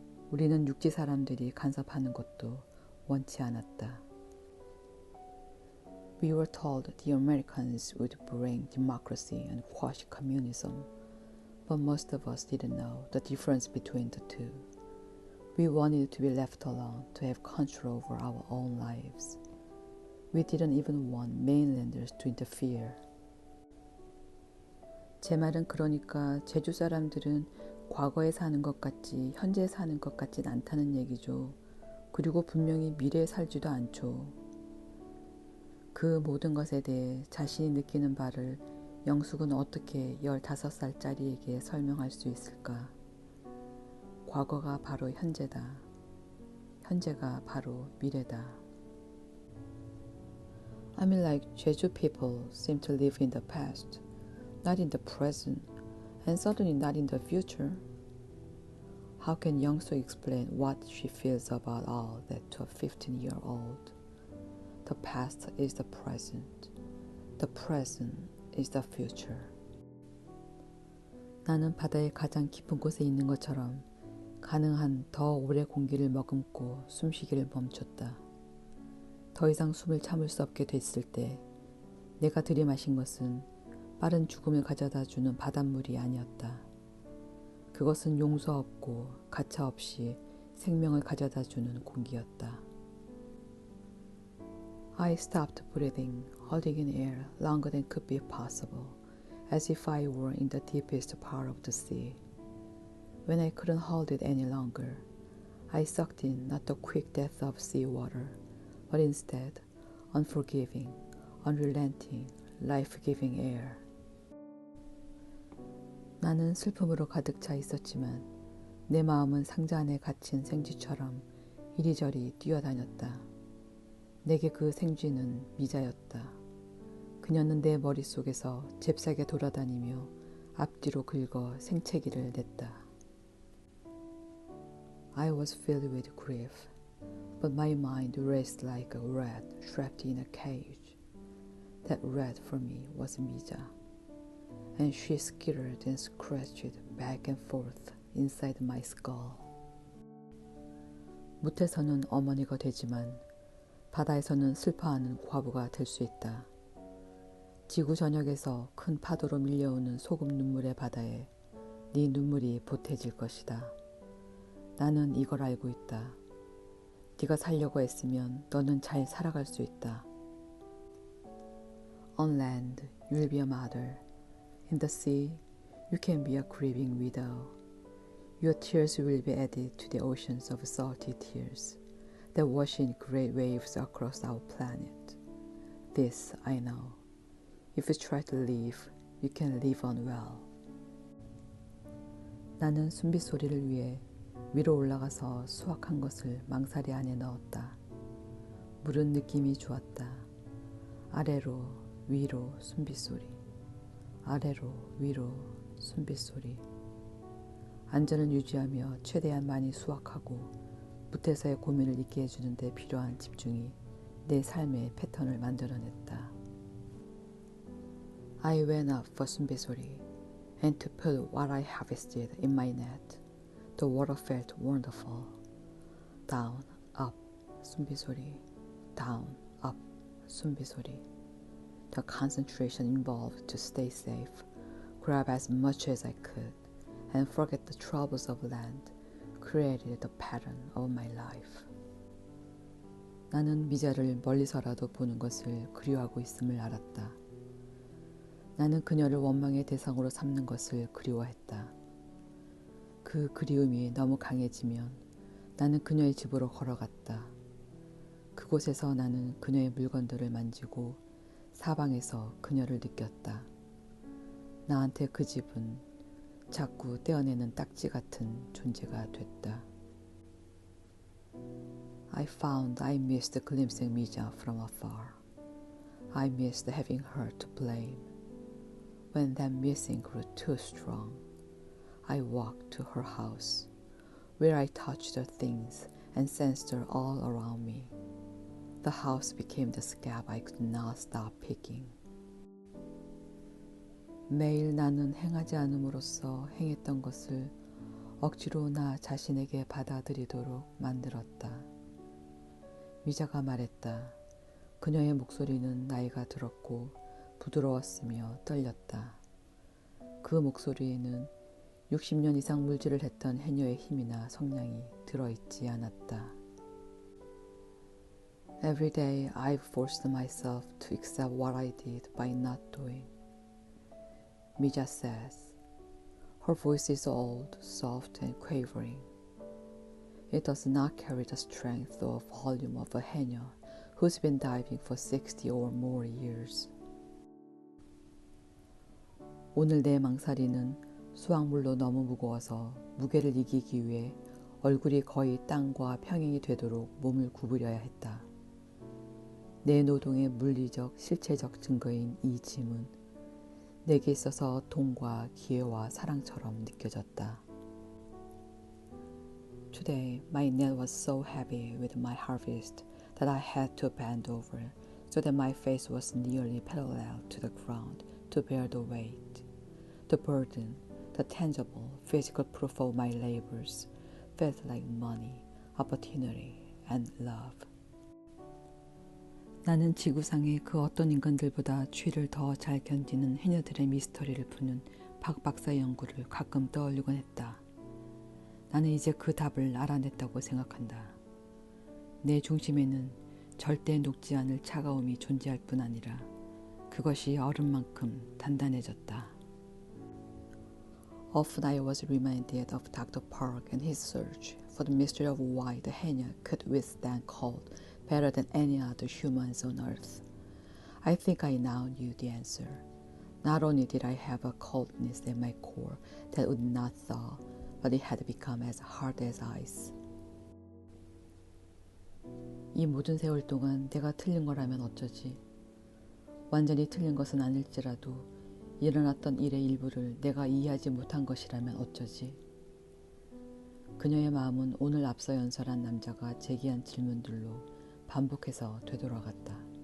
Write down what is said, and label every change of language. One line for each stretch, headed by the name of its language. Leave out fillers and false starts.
Korean: 우리는 육지 사람들이 간섭하는 것도 원치 않았다.
English: We were told the Americans would bring democracy and quash communism, but most of us didn't know the difference between the two. We wanted to be left alone to have control over our own lives. We didn't even want mainlanders to interfere.
Korean: 제 말은 그러니까 제주 사람들은 과거에 사는 것 같지 현재 사는 것 같진 않다는 얘기죠. 그리고 분명히 미래에 살지도 않죠. 그 모든 것에 대해 자신이 느끼는 바를 영숙은 어떻게 15살짜리에게 설명할 수 있을까? 과거가 바로 현재다. 현재가 바로 미래다.
English: I mean like Jeju people seem to live in the past, not in the present, and certainly not in the future. How can Young-soo explain what she feels about all that to a 15-year-old? The past is the present. The present is the future.
Korean: 나는 바다의 가장 깊은 곳에 있는 것처럼 가능한 더 오래 공기를 머금고 숨쉬기를 멈췄다. 더 이상 숨을 참을 수 없게 됐을 때 내가 들이마신 것은 빠른 죽음을 가져다 주는 바닷물이 아니었다. 그것은 용서 없고 가차 없이 생명을 가져다 주는 공기였다.
English: I stopped breathing, holding in air longer than could be possible, as if I were in the deepest part of the sea. When I couldn't hold it any longer, I sucked in not the quick death of seawater, but instead unforgiving, unrelenting, life-giving air.
Korean: 나는 슬픔으로 가득 차 있었지만 내 마음은 상자 안에 갇힌 생쥐처럼 이리저리 뛰어다녔다. 내게 그 생쥐는 미자였다. 그녀는 내 머릿속에서 잽싸게 돌아다니며 앞뒤로 긁어 생채기를 냈다.
English: I was filled with grief, but my mind raced like a rat trapped in a cage. That rat for me was Mija, and she skittered and scratched back and forth inside my skull.
Korean: 무태서는 어머니가 되지만 바다에서는 슬퍼하는 과부가 될 수 있다. 지구 전역에서 큰 파도로 밀려오는 소금 눈물의 바다에 네 눈물이 보태질 것이다. 나는 이걸 알고 있다. 네가 살려고 애쓰면 너는 잘 살아갈 수 있다.
English: On land, you'll be a mother. In the sea, you can be a grieving widow. Your tears will be added to the oceans of salty tears that wash in great waves across our planet. This I know. If you try to live, you can live on well.
Korean: 나는 숨빗소리를 위해 위로 올라가서 수확한 것을 망사리 안에 넣었다. 물은 느낌이 좋았다. 아래로 위로 숨빗소리. 아래로 위로 숨빗소리. 안전을 유지하며 최대한 많이 수확하고 무태서의 고민을 잊게 해주는 데 필요한 집중이 내 삶의 패턴을 만들어냈다.
English: I went up for 숨빗소리 and to put what I harvested in my net. The water felt wonderful. Down, up, 숨빗소리. Down, up, 숨빗소리. The concentration involved to stay safe, grab as much as I could, and forget the troubles of land, created the pattern of my life.
Korean: 나는 미자를 멀리서라도 보는 것을 그리워하고 있음을 알았다. 나는 그녀를 원망의 대상으로 삼는 것을 그리워했다. 그 그리움이 너무 강해지면 나는 그녀의 집으로 걸어갔다. 그곳에서 나는 그녀의 물건들을 만지고 사방에서 그녀를 느꼈다. 나한테 그 집은 자꾸 떼어내는 딱지 같은 존재가 됐다.
English: I found I missed glimpsing Mija from afar. I missed having her to blame. When that missing grew too strong, I walked to her house, where I touched her things and sensed her all around me. The house became the scab I could not stop picking.
Korean: 매일 나는 행하지 않음으로써 행했던 것을 억지로 나 자신에게 받아들이도록 만들었다. 미자가 말했다. 그녀의 목소리는 나이가 들었고 부드러웠으며 떨렸다. 그 목소리에는 60년 이상 물질을 했던 해녀의 힘이나 성량이 들어있지 않았다.
English: Every day I've forced myself to accept what I did by not doing. Mija says. Her voice is old, soft and quavering. It does not carry the strength or volume of a 해녀 who's been diving for 60 or more years.
Korean: 오늘 내 망사리는 수확물로 너무 무거워서 무게를 이기기 위해 얼굴이 거의 땅과 평행이 되도록 몸을 구부려야 했다. 내 노동의 물리적, 실체적 증거인 이 짐은 내게 있어서 돈과 기회와 사랑처럼 느껴졌다.
English: Today, my net was so heavy with my harvest that I had to bend over so that my face was nearly parallel to the ground to bear the weight. The burden, the tangible, physical proof of my labors felt like money, opportunity, and love.
Korean: 나는 지구상의 그 어떤 인간들보다 추위를 더 잘 견디는 해녀들의 미스터리를 푸는 박 박사의 연구를 가끔 떠올리곤 했다. 나는 이제 그 답을 알아냈다고 생각한다. 내 중심에는 절대 녹지 않을 차가움이 존재할 뿐 아니라 그것이 얼음만큼 단단해졌다.
English: Often I was reminded of Dr. Park and his search for the mystery of why the 해녀 could withstand cold better than any other humans on earth. I think I now knew the answer. Not only did I have a coldness at my core that would not thaw, but it had become as hard as ice.
Korean: 이 모든 세월 동안 내가 틀린 거라면 어쩌지? 완전히 틀린 것은 아닐지라도 일어났던 일의 일부를 내가 이해하지 못한 것이라면 어쩌지? 그녀의 마음은 오늘 앞서 연설한 남자가 제기한 질문들로 반복해서 되돌아갔다.